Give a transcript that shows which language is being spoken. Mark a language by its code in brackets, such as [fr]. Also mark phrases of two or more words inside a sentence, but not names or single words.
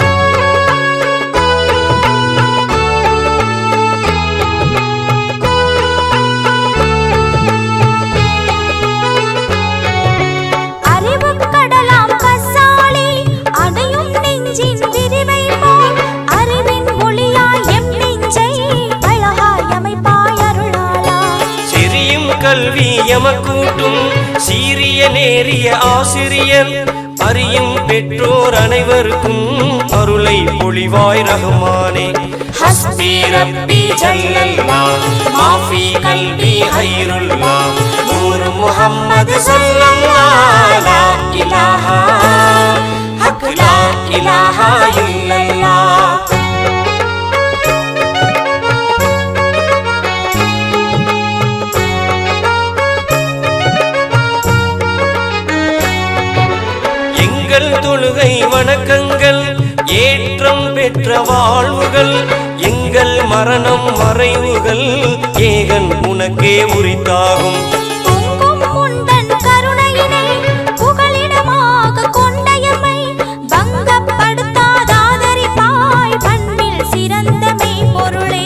[ta] அறிவுக் கடலாம் பசாலி அடையும் நெஞ்சின் விரிவை போல் அறிவின் ஒளியாய் எம் நெஞ்சை அழகாய் அமைப்பாய் அருளாளா செரியும் கல்வி எமக்கூட்டும் சீரிய நேரிய ஆசிரியர் அறியும் பெற்றோர் அனைவருக்கும் அருளை பொழிவாய் ரஹ்மானே [ar] حسبي ربي جل الله ما في قلبي غير الله نور محمد صلى الله لا إله حق لا إله إلا الله [ta] எங்கள் தொழுகை வணக்கங்கள் ஏற்றம் பெற்ற வாழ்வுகள் எங்கள் மரணம் மறைவுகள் ஏகன் உனக்கே உரித்தாகும் பொங்கும் உந்தன் கருணையினை புகலிடமாக கொண்ட எம்மை பங்கப்படுத்தாதாதரிப்பாய் பண்பில் சிறந்த மெய்ப்பொருளே